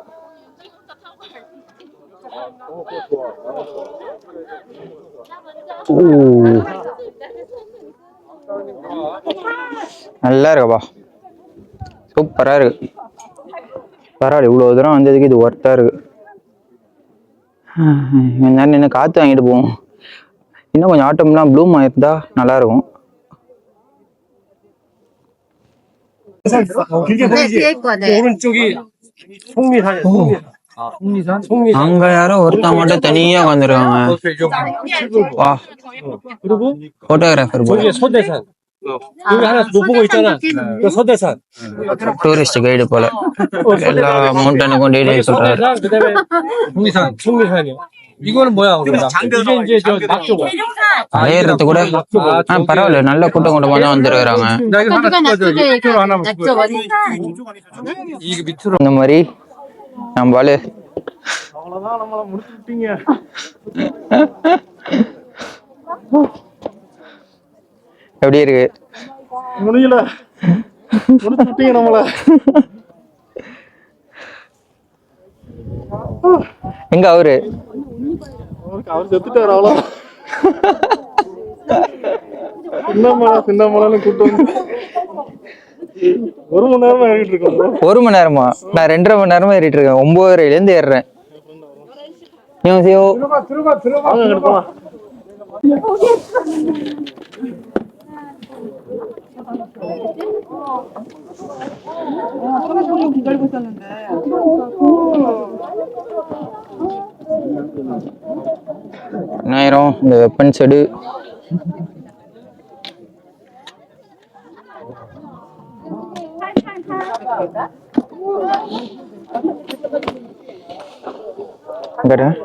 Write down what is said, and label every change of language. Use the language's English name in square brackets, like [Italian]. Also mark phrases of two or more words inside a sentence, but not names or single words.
[Tamil] நல்லா இருக்குப்பா, சூப்பரா இருக்கு. பரவாயில்ல, இவ்வளவு தூரம் வந்ததுக்கு இது ஒர்த்தா இருக்கு. நேரம் நின்று காத்து வாங்கிட்டு போவோம். இன்னும் கொஞ்சம் ஆட்டம்லாம் ப்ளூம் ஆயிருந்தா நல்லா இருக்கும். [Korean] 오른쪽이 속리산이에요. [Tamil] அங்க யாரோ ஒருத்தன் மட்டும் தனியா உட்காந்துருக்காங்க. வா, [Korean] 그리고 [Tamil] போட்டோகிராஃபர் போல. [Korean] 저기 소대산. 여기 하나 못 보고 있잖아. 그 소대산. [English] tourist guide [Tamil] போல. எல்லா மவுண்டனுக்கும் டீடைல் சொல்றாரு. [Korean] 소대산. 속리산이요. 이거는 뭐야? 이게 이제 저 낙조가. [Tamil] ஏறுறது கூட பரவாயில்ல, நல்ல கூட்டம் கூட்டமா தான் வந்துருக்காங்க. [Korean] 이게 밑으로. [Tamil] இந்த மாதிரி நம்மளால அவ்வளவுதான், நம்மள முடிச்சுட்டீங்க. எப்படி இருக்கு? முடியல, முடிச்சுட்டீங்க நம்மள. எங்க அவரு அவர் செத்துட்டாரு. அவ்வளோ சின்ன மலைன்னு கூட்டு வந்து 1 மணி நேரமா ஏறிட்டு இருக்கோம். 1 மணி நேரமா? நான் 2.5 மணி நேரமா ஏறிட்டு இருக்கேன். 9:30ல இருந்து ஏறுறேன். [Korean] 안녕하세요. 들어가. 좀 기다리고 있었는데. [Tamil] என்னாயிரம் இந்த வெப்பன் செடு இங்கடா